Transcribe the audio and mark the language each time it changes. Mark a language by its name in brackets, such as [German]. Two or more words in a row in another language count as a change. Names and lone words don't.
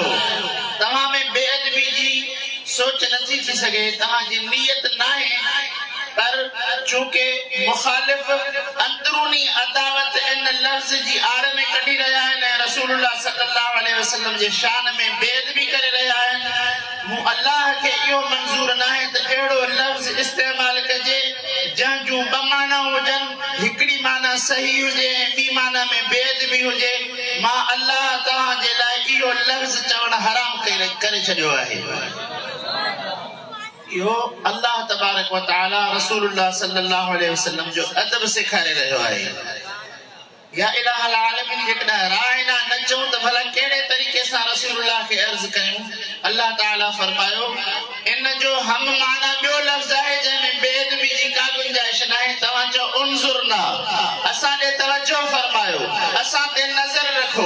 [Sindhi] तव्हां में बेअदबी जी सोच नथी थी सघे, तव्हांजी नीयत न आहे, पर चूंकि मुखालिफ़ अंदरूनी अदावत इन लफ़्ज़ जी आड़ में कढी रहिया आहिनि ऐं रसूलुल्लाह [Arabic] صلى الله عليه وسلم [Sindhi] जे शान में बेअदबी करे रहिया आहिनि, मूं अल्लाह खे इहो मंज़ूर न आहे त अहिड़ो लफ़्ज़ इस्तेमाल कजे जंहिं जूं ॿ माना हुजनि, हिकिड़ी माना सही हुजे ऐं ॿी माना में बेअदबी हुजे। मां अल्लाह तव्हांजे लाइ इहो लफ़्ज़ चवण हराम करे छॾियो आहे। इहो [Arabic] الله تبارك وتعالى [Sindhi] रसूलुल्लाह [Arabic] صلى الله عليه وسلم [Sindhi] जो अदब सेखारे रहियो आहे। [Arabic] يا إله العالمين, [Sindhi] जेकॾहिं राइना न चऊं त भला कहिड़े तरीक़े सां रसूलुल्लाह खे अर्ज़ कयूं? अल्लाह ताला फरमायो, इन जो हम माना ॿियो लफ़्ज़ आहे जंहिंमें बेअदबी जी का गुंजाइश न आहे। तव्हां चओ उनज़ुरना, असां ॾे तवजो फरमायो, असां ते नज़र रखो।